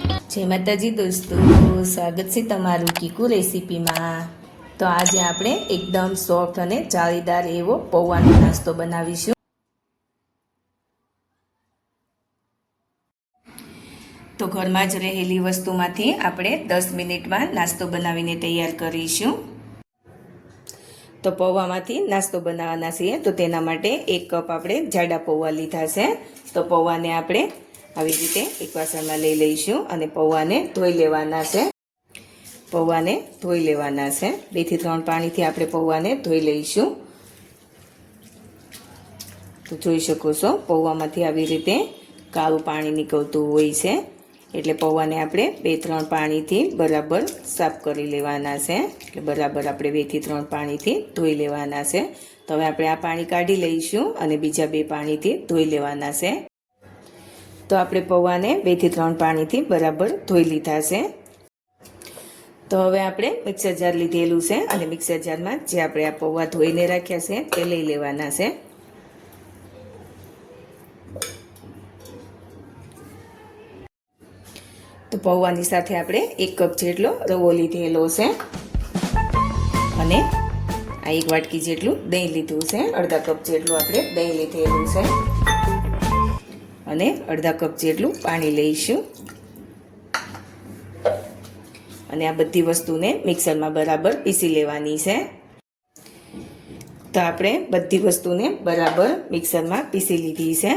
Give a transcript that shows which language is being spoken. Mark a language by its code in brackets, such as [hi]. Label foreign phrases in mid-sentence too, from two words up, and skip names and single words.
[hi] जय माताजी दोस्तों, स्वागत है तमारू कीकू रेसिपी में। [gu] તો આજ આપણે એકદમ સૉફ્ટ ઔર જાળીદાર એવો પૌવાનો નાસ્તો બનાવીશું। તો ઘર માં જ રહેલી વસ્તુમાંથી આપણે 10 મિનિટ માં નાસ્તો બનાવીને તૈયાર કરીશું। તો પૌવામાંથી નાસ્તો બનાવવાના છીએ। તો તેના માટે 1 કપ આપણે જાડા પૌવા લીધા છે। તો પૌવાને આપણે આવી રીતે એક વાસણમાં લઈ લઈશું અને પૌવાને ધોઈ લેવાના છે। પૌવાને ધોઈ લેવાના છે। 2 થી 3 પાણીથી આપણે પૌવાને ધોઈ લઈશું। તો જોઈ શકો છો પૌવામાંથી આવી રીતે કાળું પાણી નીકળતું હોય છે, એટલે પૌવાને આપણે 2-3 પાણીથી બરાબર સાફ કરી લેવાના છે। એટલે બરાબર આપણે 2 થી 3 પાણીથી ધોઈ લેવાના છે। તો હવે આપણે આ પાણી કાઢી લઈશું અને બીજા 2 પાણીથી ધોઈ લેવાના છે। તો આપણે પૌવાને 2 થી 3 પાણીથી બરાબર ધોઈ લીધા છે। તો હવે આપણે મિક્સર જાર લીધેલું છે અને મિક્સર જાર માં જે આપણે આ પૌવા ધોઈને રાખ્યા છે તે લઈ લેવાના છે। તો પૌવાની સાથે આપણે 1 કપ જેટલો રવો લીધેલો છે અને આ 1 વાટકી જેટલું દહીં લીધું છે। અડધા કપ જેટલું આપણે દહીં લીધેલું છે અને અડધા કપ જેટલું પાણી લઈશું અને આ બધી વસ્તુને મિક્સરમાં બરાબર પીસી લેવાની છે। તો આપણે બધી વસ્તુને બરાબર મિક્સરમાં પીસી લીધી છે।